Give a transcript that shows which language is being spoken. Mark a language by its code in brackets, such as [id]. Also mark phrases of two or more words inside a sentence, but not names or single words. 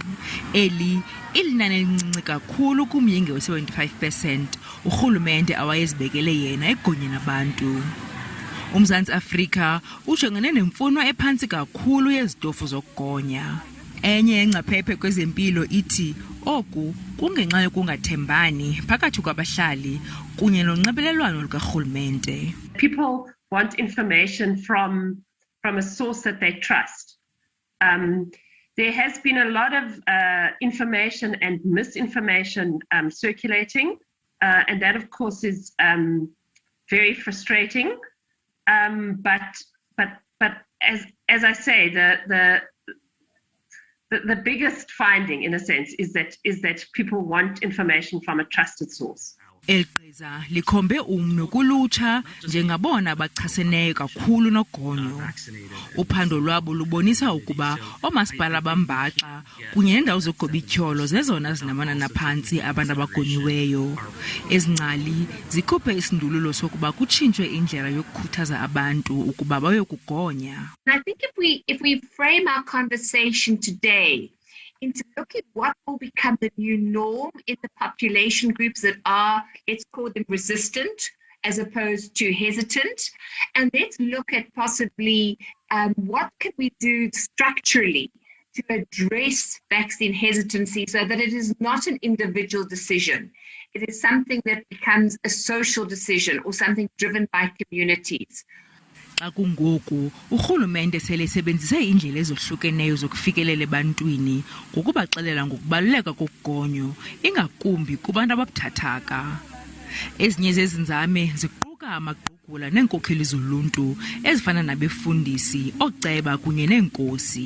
[xh] Eli ilinani elincinci kakhulu kumyinge we-75% urhulumente awayezibekele yena egonyeni abantu. UMzantsi Afrika ujongene nemfuno ephantsi kakhulu yezitofu zokugonya. Enye engcaphephe kwezempilo ithi oku kungenxa yokungathembani phakathi kwabahlali kunye nonxibelelwano lukarhulumente. [en] People want information from a source that they trust. There has been a lot of information and misinformation circulating, and that of course is very frustrating. But as I say, the biggest finding, in a sense, is that people want information from a trusted source. [xh] Igqiza likhombe umno kulutsha njengabona bachaseneyo kakhulu nogonyo. Uphando lwabo lubonisa ukuba oomasipala bambaxa kunye nendawo zogobityholo zezona zinamanana phantsi abantu abagonyiweyo. Ezingcali zikhuphe isindululo sokuba kutshintshwe indlela yokukhuthaza abantu ukuba bayokugonya. [en] I think if we frame our conversation today into looking what will become the new norm in the population groups that are, let's call them resistant as opposed to hesitant. And let's look at possibly what can we do structurally to address vaccine hesitancy so that it is not an individual decision. It is something that becomes a social decision or something driven by communities. [xh] Xa kungoku urhulumente sele sebenzise indlela ezohlukeneyo zokufikelela ebantwini ngokubaxelela ngokubaluleka kokugonyo ingakumbi kubantu ababuthathaka. Ezinye zezinzame ziquka amagqugula neenkokheli zoluntu ezifana nabefundisi, ooceba kunye neenkosi.